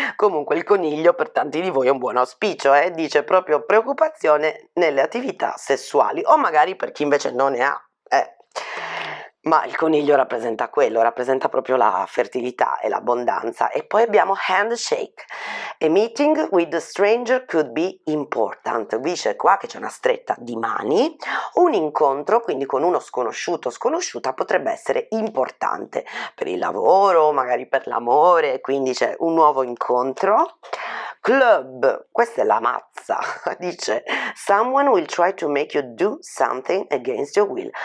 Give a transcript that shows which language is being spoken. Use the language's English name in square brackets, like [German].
[Italian] Comunque il coniglio per tanti di voi è un buon auspicio, dice proprio preoccupazione nelle attività sessuali o magari per chi invece non ne ha. Ma il coniglio rappresenta quello, rappresenta proprio la fertilità e l'abbondanza. E poi abbiamo handshake. [English] A meeting with a stranger could be important. [Italian] Dice qua che c'è una stretta di mani. Un incontro, quindi con uno sconosciuto o sconosciuta, potrebbe essere importante per il lavoro, magari per l'amore, quindi c'è un nuovo incontro. [English] Club, [Italian] questa è la mazza, dice [English] someone will try to make you do something against your will.